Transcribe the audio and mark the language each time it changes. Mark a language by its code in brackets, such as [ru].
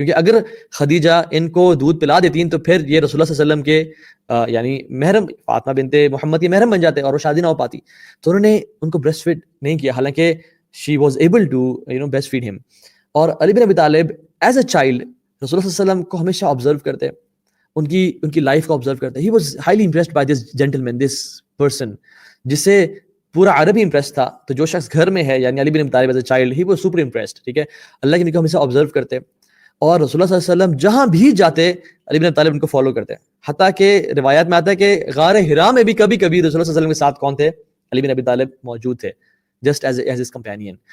[ur] کیونکہ اگر خدیجہ ان کو دودھ پلا دیتی تو پھر یہ رسول اللہ صلی اللہ علیہ وسلم کے یعنی محرم, فاطمہ بنت محمد کی محرم بن جاتے اور وہ شادی نہ ہو پاتی. تو انہوں نے ان کو بریسٹ فیڈ نہیں کیا, حالانکہ [en] she was able to breast feed him. [ur] اور علی بن ابی طالب [en] as a child [ur] رسول اللہ صلی اللہ علیہ وسلم کو ہمیشہ آبزرو کرتے, ان کی لائف کو آبزرو کرتے. [en] He was highly impressed by this gentleman, this person, [ur] جس سے پورا عرب ہی امپریس تھا. تو جو شخص گھر میں ہے, یعنی علی بن ابی طالب [en] As a child, he was super impressed. [ur] ٹھیک ہے. اللہ کے نبی کو ہمیشہ آبزرو کرتے, اور رسول اللہ صلی اللہ علیہ وسلم جہاں بھی جاتے علی بن ابی طالب ان کو فالو کرتے. حتیٰ کہ روایات میں آتا ہے کہ غار حرا میں بھی کبھی کبھی رسول اللہ صلی اللہ علیہ وسلم کے ساتھ کون تھے؟ علی بن ابی طالب موجود تھے, [en] Just as his companion.